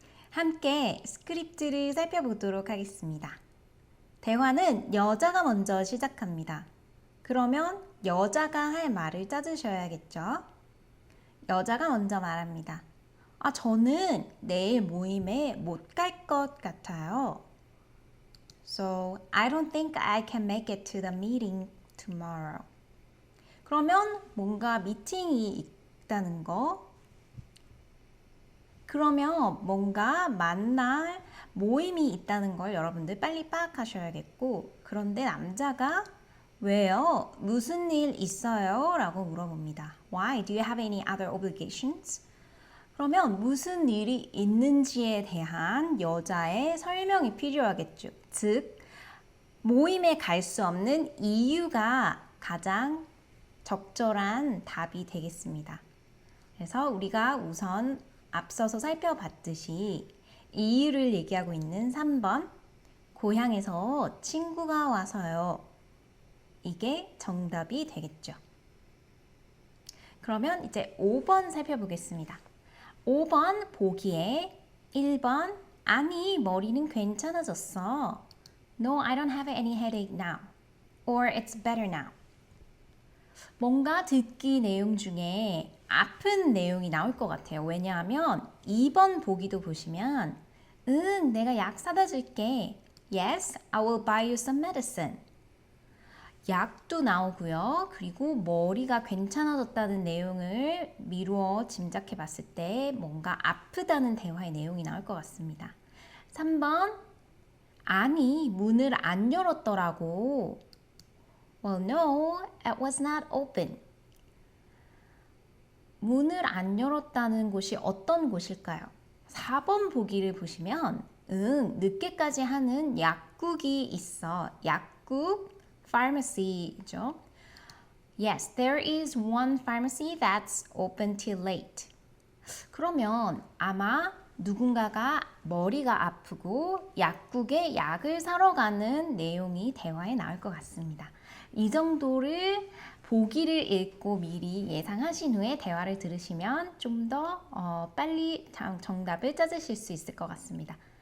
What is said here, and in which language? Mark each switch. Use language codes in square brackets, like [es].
[ko] 함께 스크립트를 살펴보도록 하겠습니다. 대화는 여자가 먼저 시작합니다. 그러면 여자가 할 말을 찾으셔야겠죠? 여자가 먼저 말합니다. 저는 내일 모임에 못 갈 것 같아요. [en] So, I don't think I can make it to the meeting tomorrow. [ko] 그러면 뭔가 미팅이 있다는 거, 그러면 뭔가 만날 모임이 있다는 걸 여러분들 빨리 파악하셔야겠고, 그런데 남자가 왜요? 무슨 일 있어요? 라고 물어봅니다. [en] Why? Do you have any other obligations? [ko] 그러면 무슨 일이 있는지에 대한 여자의 설명이 필요하겠죠. 즉, 모임에 갈 수 없는 이유가 가장 적절한 답이 되겠습니다. 그래서 우리가 우선 앞서서 살펴봤듯이 이유를 얘기하고 있는 3번 고향에서 친구가 와서요. 이게 정답이 되겠죠. 그러면 이제 5번 살펴보겠습니다. 5번 보기에 1번 아니 머리는 괜찮아졌어. [en] No, I don't have any headache now. Or it's better now. [ko] 뭔가 듣기 내용 중에 아픈 내용이 나올 것 같아요. 왜냐하면 2번 보기도 보시면 응, 내가 약 사다 줄게. [en] Yes, I will buy you some medicine. [ko] 약도 나오고요. 그리고 머리가 괜찮아졌다는 내용을 미루어 짐작해 봤을 때 뭔가 아프다는 대화의 내용이 나올 것 같습니다. 3번. 아니, 문을 안 열었더라고. [en] Well, no, it was not open. [ko] 문을 안 열었다는 곳이 어떤 곳일까요? 4번 보기를 보시면 늦게까지 하는 약국이 있어. 약국, pharmacy죠. [en] Yes, there is one pharmacy that's open till late. [ko] 그러면 아마 누군가가 머리가 아프고 약국에 약을 사러 가는 내용이 대화에 나올 것 같습니다. 이 정도를 보기를 읽고 미리 예상하신 후에 대화를 들으시면 좀 더 빨리 정답을 찾으실 수 있을 것 같습니다.